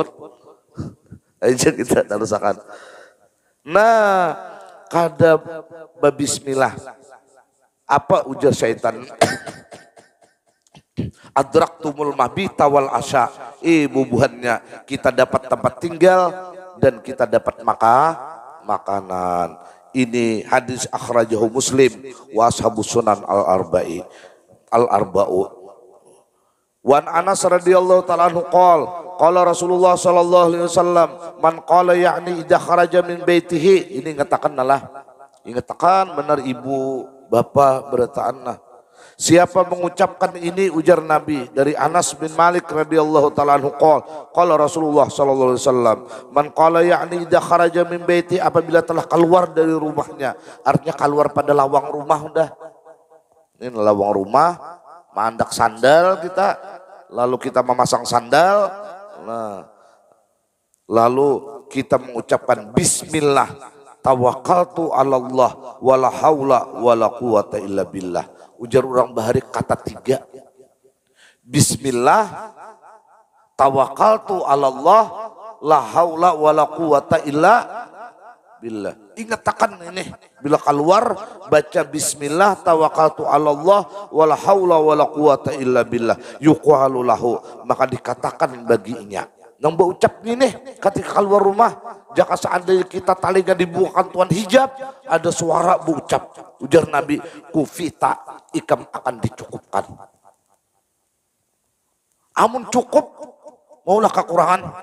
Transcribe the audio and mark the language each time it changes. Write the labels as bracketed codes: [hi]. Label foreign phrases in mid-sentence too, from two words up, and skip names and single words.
[bjn] Aja kita terusakan. Nah, kada babismillah. Apa ujar syaitan? [ar] أدركتم المبيت والعشاء. [bjn] Bubuhannya kita dapat tempat tinggal dan kita dapat makanan. Ini hadis [ar] أخرجه مسلم وأصحاب السنن الأربعة. وعن أنس رضي الله تعالى عنه قال رسول الله صلى الله عليه وسلم من قال يعني إذا خرج من بيته, [bjn] ini ngatakan benar ibu bapak bertaanlah. Siapa mengucapkan ini ujar Nabi dari Anas bin Malik [ar] رضي الله تعالى عنه قال رسول الله صلى الله عليه وسلم من قال يعني إذا خرج من بيتي, [bjn] apabila telah keluar dari rumahnya, artinya keluar pada lawang rumah udah. Ini lawang rumah, mandak sandal kita, lalu kita memasang sandal, nah, lalu kita mengucapkan [ar] بسم الله توكلت على الله ولا حول ولا قوة إلا بالله. [bjn] Ujar orang bahari kata 3. [ar] بسم الله توكلت على الله لا حول ولا قوة إلا بالله. [bjn] Ingatkan ini bila keluar baca [ar] بسم الله توكلت على الله ولا حول ولا قوة إلا بالله يقال له, [bjn] maka dikatakan baginya. Nang berucap ini ketika keluar rumah, jika seandainya kita talinya dibukakan tuan hijab, ada suara berucap. Ujar Nabi, kufita ikam akan dicukupkan. Amun cukup, maulah kekurangan.